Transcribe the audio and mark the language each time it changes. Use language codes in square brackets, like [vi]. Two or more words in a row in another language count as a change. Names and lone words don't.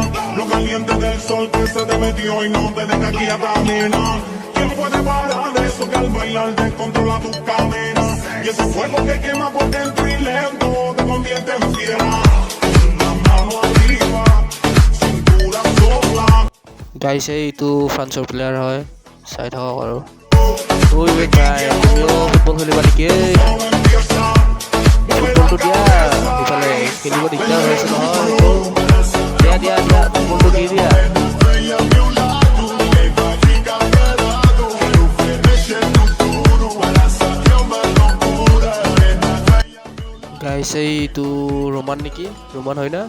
[es] Lo caliente del sol que se te metió y no te deja quieta, nena. ¿Quién puede parar eso que al bailar descontrola tus cadenas? Y ese fuego que quema por dentro y lento te convierte en fiera. La mano arriba, cintura sola. [as] গাইছ এইটো ফ্ৰান্সৰ প্লেয়াৰ হয়, চাই থাকক আৰু। ঐ ভাই তুমিও ফুটবল খেলিবা নেকি? ফুটবলটো দিয়া, ইফালে খেলিব দিগদাৰ হৈ আছে নহয়। দিয়া দিয়া দিয়া, ফুটবলটো দি দিয়া। গাইছ এইটো ৰোমান নেকি? ৰোমান হয় না?